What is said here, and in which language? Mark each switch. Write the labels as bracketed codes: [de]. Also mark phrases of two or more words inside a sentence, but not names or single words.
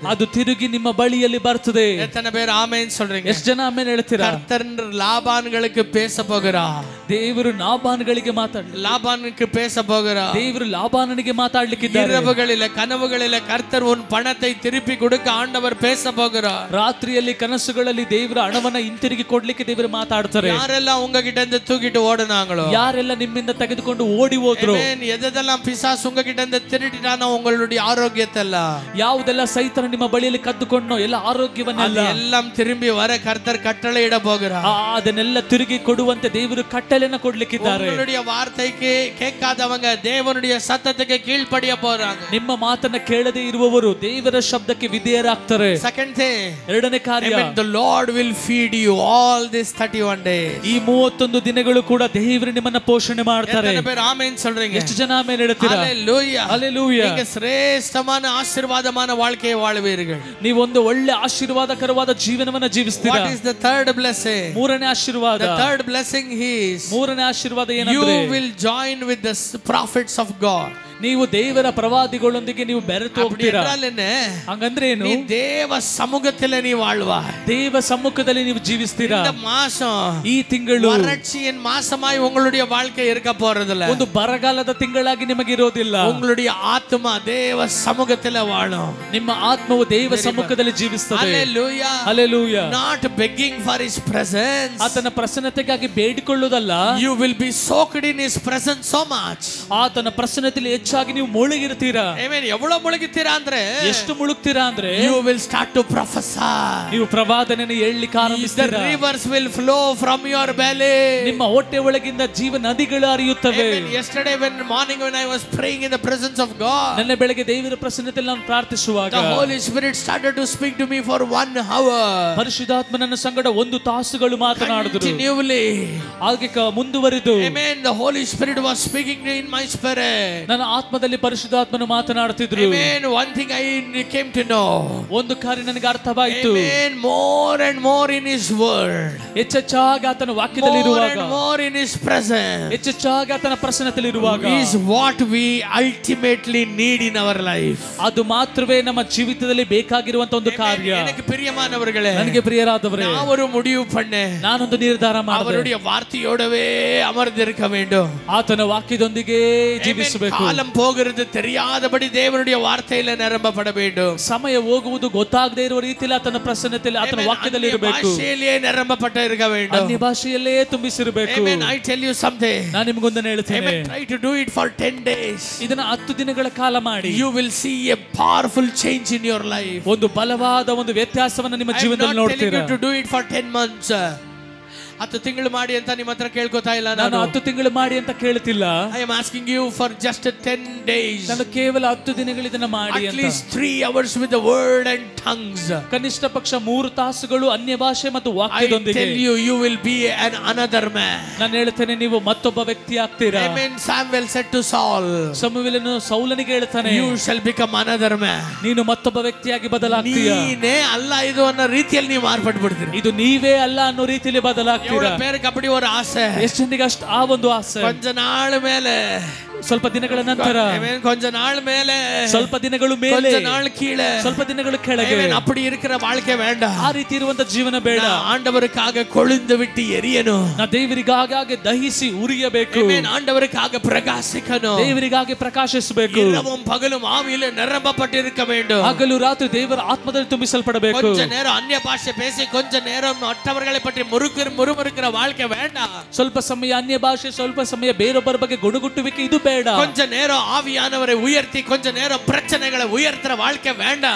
[kn] ಅದು ತಿರುಗಿ ನಿಮ್ಮ ಬಳಿಯಲ್ಲಿ ಬರ್ತದೆ. [ta] எத்தனை பேர் ஆமென் சொல்றீங்க? [kn] ಎಷ್ಟು ಜನ ಆಮೆನ್ ಹೇಳ್ತೀರಾ? [ta] கர்த்தர் லாபான்களுக்கு பேச போகிறார். [kn] ದೇವರು ಲಾಬಾನನಿಗೆ [ta] லாபானுக்கு பேச போகிறார். [kn] ದೇವರು ಲಾಬಾನನಿಗೆ ಮಾತಾಡ್ಲಿಕ್ಕಿದ್ದಾರೆ. [ta] இரவுகளில கனவுகளில கர்த்தர் உன் பணத்தை திருப்பி கொடுக்க ஆண்டவர் பேச போகிறார். [kn] ರಾತ್ರಿಯಲ್ಲಿ ಕನಸುಗಳಲ್ಲಿ ದೇವರ ಹಣವನ್ನ ಹಿಂತಿರುಗಿ ಕೊಡ್ಲಿಕ್ಕೆ ದೇವರು ಮಾತಾಡ್ತಾರೆ. [ta] ಯಾರೆಲ್ಲ உங்ககிட்ட இருந்து தூக்கிட்டு ஓடுனாங்களோ, [kn] யாரெಲ್ಲ ನಿಮ್ಮಿಂದ ತೆಗೆದುಕೊಂಡು ಓಡಿ ಹೋದ್ರು, [ta] எதெல்லாம் பிசாசு உங்ககிட்ட இருந்து திருடிட்டானோ உங்களுடைய ஆரோக்கியத்தை எல்லாம், [kn] ಯಾವುದೆಲ್ಲ ಸೈತಾನ ನಿಮ್ಮ ಬಳಿಯಲ್ಲಿ ಕದ್ದುಕೊಂಡೋ ಎಲ್ಲ ಆರೋಗ್ಯವನ್ನೆಲ್ಲ [ta] எல்லாம் திரும்பி வர கர்த்தர் கட்டளை இட போகிறார். [kn] ಅದನ್ನೆಲ್ಲ ತಿರುಗಿ ಕೊಡುವಂತೆ ದೇವರು ಕಟ್ಟಳೆಯನ್ನು ಕೊಡ್ಲಿಕ್ಕಿದ್ದಾರೆ. [ta] உங்களுடைய வார்த்தைக்கு கேட்காதவங்க தேவனுடைய சத்தத்துக்கு கீழ்ப்படிய போறாங்க. [kn] ನಿಮ್ಮ ಮಾತನ್ನ ಕೇಳದೆ ಇರುವವರು ದೇವರ ಶಬ್ದಕ್ಕೆ ವಿಧೇಯರಾಗ್ತಾರೆ. [en] Second thing, [kn] ಎರಡನೇ ಕಾರ್ಯ, [en] the Lord will feed you all these 31 days. [kn] ಈ 31 ದಿನಗಳು ಕೂಡ ದೇವರು ನಿಮ್ಮನ್ನ ಪೋಷಣೆ ಮಾಡ್ತಾರೆ. [ta] ಎಷ್ಟನ பேர் ಆಮೆನ್ சொல்றீங்க? [kn] ಎಷ್ಟು ಜನ ಆಮೆನ್ ಹೇಳ್ತೀರಾ? ಹalleluya, ಹalleluya. [ta] நீங்க சிரேஷ்டமான ஆசீர்வாதமான வாழ்க்கையை வாழுவீர்கள். [kn] ನೀವು ಒಂದು ಒಳ್ಳೆ ಆಶೀರ್ವಾದಕರವಾದ ಜೀವನವನ್ನು ಜೀವಿಸ್ತೀರಾ. [en] What is the third blessing? [kn] ಮೂರನೇ ಆಶೀರ್ವಾದ. [en] The third blessing is, [kn] ಮೂರನೇ ಆಶೀರ್ವಾದ ಏನಂದ್ರೆ, [en] you will join with the prophets of God. [kn] ನೀವು ದೇವರ ಪ್ರವಾದಿಗಳೊಂದಿಗೆ ನೀವು ಬೆರೆತು ಹೋಗ್ತೀರಾ. ಹಂಗಂದ್ರೆ ಏನು? ನೀ ದೇವ ಸಮ್ಮುಖದಲ್ಲಿ ನೀವು வாழ்வாய். ದೇವ ಸಮ್ಮುಖದಲ್ಲಿ ನೀವು ಜೀವಿಸ್ತೀರಾ. [ta] இந்த மாசம், [kn] ಈ ತಿಂಗಳು [ta] வறட்சியின் மாசமாய் உங்களுடைய வாழ்க்கை இருக்க போறதில்ல. [kn] ಒಂದು ಬರಗಾಲದ ತಿಂಗಳಾಗಿ ನಿಮಗೆ ಇರೋದಿಲ್ಲ. [ta] உங்களுடைய ஆத்மா தேவ சமூகத்தில் வாழும். [kn] ನಿಮ್ಮ ಆತ್ಮವು ದೇವ ಸಮ್ಮುಖದಲ್ಲಿ ಜೀವಿಸುತ್ತದೆ. [en] Hallelujah. Hallelujah. Not begging for his presence. [kn] ಆತನ ಪ್ರಸನ್ನತೆಗಾಗಿ ಬೇಡಿಕೊಳ್ಳುವುದಲ್ಲ. [en] You will be soaked in his presence so much. [kn] ಆತನ ಪ್ರಸನ್ನತೆಯಲ್ಲಿ ಹೆಚ್ಚಾಗಿ ನೀವು ಮುಳುಗಿರ್ತೀರಾ. Amen. ಎவ்வளவு ಮುಳುಗುತ್ತೀರಾ ಅಂದ್ರೆ, ಎಷ್ಟು ಮುಳುಗ್ತೀರಾ ಅಂದ್ರೆ, [en] you will start to prophesy. [kn] ನೀವು ಪ್ರವಾದನೆಯನ್ನು ಹೇಳಲಿಕ್ಕೆ ಆರಂಭಿಸ್ತೀರಾ. [en] The rivers will flow from your belly. [kn] ನಿಮ್ಮ ಹೊಟ್ಟೆ ಒಳಗಿಂದ ಜೀವ ನದಿಗಳು ಹರಿಯುತ್ತವೆ. [en] Yesterday morning when I was praying in the presence of God, [kn] ನನ್ನ ಬೆಳಗ್ಗೆ ದೇವರ ಪ್ರಸನ್ನತೆಯಲ್ಲಿ ನಾನು ಪ್ರಾರ್ಥಿಸುವಾಗ, [en] the Holy Spirit started to speak to me for 1 hour. [kn] ಪರಿಶುದ್ಧಾತ್ಮ ನನ್ನ ಸಂಗಡ 1 ತಾಸುಗಳು ಮಾತನಾಡಿದರು. [en] Continually. [kn] ಹಾಗೆ ಮುಂದುವರಿದು, [en] Amen. The Holy Spirit was speaking in my spirit. [kn] ನನ್ನ ಆತ್ಮದಲ್ಲಿ ಪರಿಶುದ್ಧಾತ್ಮನು ಮಾತನಾಡುತ್ತಿದ್ರು. [en] Amen. One thing I came to know. [kn] ಒಂದು ಕಾರ್ಯ ನನಗೆ ಅರ್ಥವಾಯಿತು. [en] Amen. More and more in His word. [kn] ಹೆಚ್ಚೆಚ್ಚಾಗಿ ಆತನ ವಾಕ್ಯದಲ್ಲಿ ಇರುವಾಗ, [en] more and more in His presence, [kn] ಹೆಚ್ಚೆಚ್ಚಾಗಿ ಆತನ ಪ್ರಸನ್ನತೆಯಲ್ಲಿ ಇರುವಾಗ, [en] is what we ultimately need in our life. [kn] ಅದು ಮಾತ್ರವೇ ನಮ್ಮ ಜೀವಿತದಲ್ಲಿ ಬೇಕಾಗಿರುವಂತ ಒಂದು ಕಾರ್ಯ. [ta] எனக்கு பிரியமானவர்களே, [kn] ನನಗೆ ಪ್ರಿಯರಾದವರೇ, [ta] நான் ஒரு முடிவு பண்ணேன். [kn] ನಾನೊಂದು ನಿರ್ಧಾರ ಮಾಡಿದೆ. [ta] அவருடைய வார்த்தையோடவே அமர்ந்திருக்க வேண்டும். [kn] ಆತನ ವಾಕ್ಯದೊಂದಿಗೆ ಜೀವಿಸಬೇಕು. [ta] காலம் போகிறது தெரியாதபடி தேவனுடைய வார்த்தையில நிரம்பப்பட வேண்டும். [kn] ಸಮಯ ಹೋಗುವುದು ಗೊತ್ತಾಗದೇ ಇರುವ ರೀತಿಯಲ್ಲಿ ಆತನ ಪ್ರಸನ್ನತೆಯಲ್ಲಿ ಆತನ ವಾಕ್ಯದಲ್ಲಿ ಇರಬೇಕು. [ta] பாஷையிலே நிரம்பப்பட்ட இருக்க வேண்டும். [kn] ಅನ್ಯ ಭಾಷೆಯಲ್ಲೇ ತುಂಬಿಸಿರಬೇಕು. [en] Amen. I tell you something. [kn] ನಾನು ನಿಮಗೊಂದನ್ನು ಹೇಳ್ತೇನೆ. [en] Try to do it for 10 days. [kn] ಇದನ್ನ 10 ದಿನಗಳ ಕಾಲ ಮಾಡಿ. [en] You will see a powerful change in your life. [kn] ಒಂದು ಬಲವಾದ ಒಂದು ವ್ಯತ್ಯಾಸವನ್ನು ನಿಮ್ಮ ಜೀವನದಲ್ಲಿ ನೋಡ್ತೀರಾ. [en] I'm not telling you to do it for 10 months. [kn] 10 ತಿಂಗಳು ಮಾಡಿ ಅಂತ ನಿಮ್ಮ ಹತ್ರ ಕೇಳ್ಕೊತಾ ಇಲ್ಲ ನಾನು. 10 ತಿಂಗಳು ಮಾಡಿ ಅಂತ ಕೇಳ್ತಿಲ್ಲ. [en] I am asking you for just 10 days. [kn] ನಾನು ಕೇವಲ 10 ದಿನಗಳು ಇದನ್ನ ಮಾಡಿ ಅಂತ. [en] At least 3 hours with the word and tongues. [kn] ಕನಿಷ್ಠ ಪಕ್ಷ 3 ತಾಸುಗಳು ಅನ್ಯ ಭಾಷೆ ಮತ್ತು ವಾಕ್ಯದೊಂದಿಗೆ. [en] I tell you will be another man. [kn] ನಾನು ಹೇಳ್ತೇನೆ, ನೀವು ಮತ್ತೊಬ್ಬ ವ್ಯಕ್ತಿ ಆಗ್ತೀರಾ. [en] Amen. Samuel said to Saul, [kn] ಸಮುವೇಲನು ಸೌಲನಿಗೆ ಹೇಳ್ತಾನೆ, [en] you shall become another man. [kn] ನೀನು ಮತ್ತೊಬ್ಬ ವ್ಯಕ್ತಿಯಾಗಿ ಬದಲಾಗ್ತೀಯ. ನೀನೇ ಅಲ್ಲ ಇದು ಅನ್ನೋ ರೀತಿಯಲ್ಲಿ ನೀವು ಮಾರ್ಪಟ್ಟು ಬಿಡ್ತೀರಿ. ಇದು ನೀವೇ ಅಲ್ಲ ಅನ್ನೋ ರೀತಿಯಲ್ಲಿ ಬದಲಾಗ್ತೀರಾ. [ta] பேருக்கு அப்படி ஒரு ஆசை. [kn] ಎಷ್ಟು ಜನರಿಗೆ ಅಷ್ಟು ಆ ಒಂದು ಆಸೆ. [ta] கொஞ்ச நாள் ಮೇಲೆ, [kn] ಸ್ವಲ್ಪ ದಿನಗಳ ನಂತರ, [ta] கொஞ்ச நாள் மேல, [kn] ಸ್ವಲ್ಪ ದಿನಗಳು ಮೇಲೆ, [ta] கொஞ்ச நாள் கீழே, [kn] ಸ್ವಲ್ಪ ದಿನಗಳು ಕೆಳಗೆ. [ta] அப்படி இருக்கிற வாழ்க்கை வேண்டாம். [kn] ಆ ರೀತಿ ಇರುವಂತ ಜೀವನ ಬೇಡ. [ta] ஆண்டவருக்காக கொழுந்து விட்டு எரியணும். [kn] ನಾ ದೇವರಿಗಾಗಿ ದಹಿಸಿ ಉರಿಯಬೇಕು. [ta] ஆண்டவருக்காக பிரகாசிக்கணும். [kn] ದೇವರಿಗಾಗಿ ಪ್ರಕಾಶಿಸಬೇಕು. [ta] இரவும் பகலும் ஆவியிலே நிரம்பப்பட்டிருக்க வேண்டும். [kn] ಹಗಲು ರಾತ್ರಿ ದೇವರ ಆತ್ಮದಲ್ಲಿ ತುಂಬಿಸಲ್ಪಡಬೇಕು. [ta] கொஞ்ச நேரம் அந்நிய பாஷை பேசி கொஞ்ச நேரம் மற்றவர்களை பற்றி முறுமுறுக்கிற வாழ்க்கை வேண்டாம். [kn] ಸ್ವಲ್ಪ ಸಮಯ ಅನ್ಯ ಭಾಷೆ, ಸ್ವಲ್ಪ ಸಮಯ ಬೇರೊಬ್ಬರ ಬಗ್ಗೆ ಗುಣಗುಟ್ಟುವಿಕೆ, ಇದು ಬೇಡ. [ta] கொஞ்ச நேரம் ஆவியானவரை உயர்த்தி கொஞ்ச நேரம் பிரச்சனைகளை உயர்த்துற வாழ்க்கை வேண்டாம்.